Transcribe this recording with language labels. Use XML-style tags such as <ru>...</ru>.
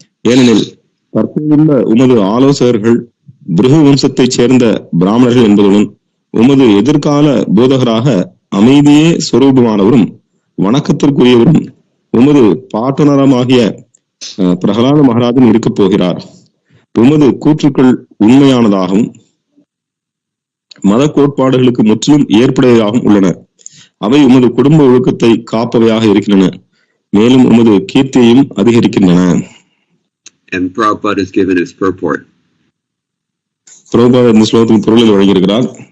<ta>ஏனெனில் தற்போதுள்ள உமது ஆலோசகர்கள் பிருகு வம்சத்தைச் சேர்ந்த பிராமணர்கள் என்பதுடன் உமது எதிர்கால போதகராக அமைதியே சொரூபமானவரும் வணக்கத்திற்குரியவரும் உமது பாட்டனரமாகிய பிரகலாத மகாராஜன் இருக்கப் போகிறார். உமது கூற்றுக்கள் உண்மையானதாகவும் மத கோட்பாடுகளுக்கு முற்றிலும் ஏற்புடையதாகவும் உள்ளன. அவை உமது குடும்ப ஒழுக்கத்தை காப்பவையாக இருக்கின்றன, மேலும் உமது கீர்த்தியையும் அதிகரிக்கின்றன.</ta> <en>And Prabhupada has given his purport.</en> <ta>பிரபுபாதர் இந்த ஸ்லோகத்தின் பொருளில் வழங்கியிருக்கிறார்.</ta>